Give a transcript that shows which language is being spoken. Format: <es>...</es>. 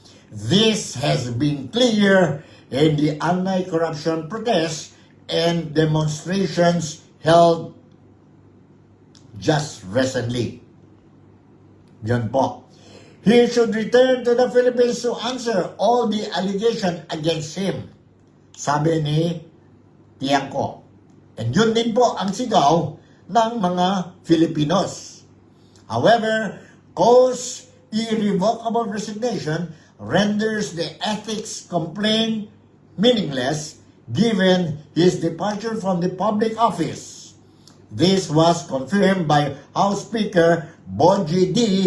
<en>This has been clear in the anti-corruption protests and demonstrations held just recently.</en> <tl>Yan po.</tl> <en>He should return to the Philippines to answer all the allegations against him.</en> <tl>Sabi ni Tiangco. And yun din po ang sigaw ng mga Filipinos.</tl> <en>However, Ko's irrevocable resignation renders the ethics complaint meaningless given his departure from the public office. This was confirmed by House Speaker Bongie D.</en>